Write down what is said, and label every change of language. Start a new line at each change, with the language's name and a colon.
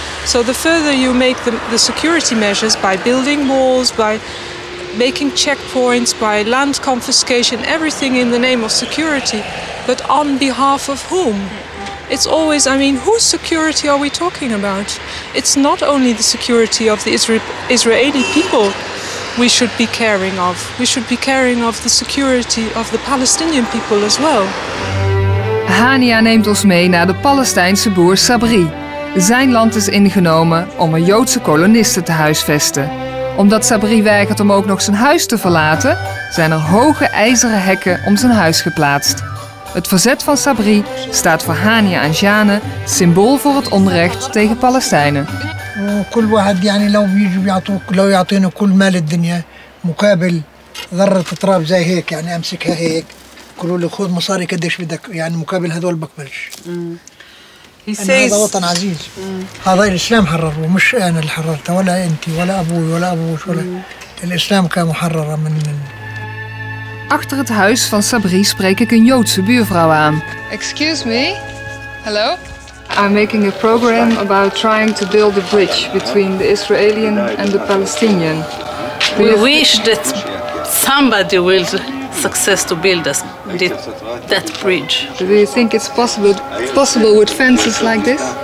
English: So the further you make the security measures by building walls, by making checkpoints, by land confiscation, everything in the name of security, but on behalf of whom? It's always, I mean, whose security are we talking about? It's not only the security of the Israeli people we should be caring of. We should be caring of the security of the Palestinian people as well.
Dutch: Hania neemt ons mee naar de Palestijnse boer Sabri. Zijn land is ingenomen om er Joodse kolonisten te huisvesten. Omdat Sabri weigert om ook nog zijn huis te verlaten, zijn er hoge ijzeren hekken om zijn huis geplaatst. Het verzet van Sabri staat voor Hania en Jane symbool voor het onrecht tegen Palestijnen.
Arabic: كل واحد يعني لو بيجوا بيعطوك لو يعطينا كل مال الدنيا مقابل ذرة تراب زي هيك يعني امسكها هيك يقولوا لي خذ مصاري قديش بدك يعني مقابل هذول بقبلش. هذا وطن عزيز. هذا الإسلام حرره مش أنا اللي حررته ولا أنت ولا أبوي ولا أبوش ولا الإسلام كان محرر من.
Dutch: Achter het huis van Sabri spreek ik een Joodse buurvrouw aan.
English: Excuse me. Hello. I'm making a program about trying to build a bridge between the Israeli and the Palestinian. We wish that somebody will success to build that bridge. Do you think it's possible with fences like this?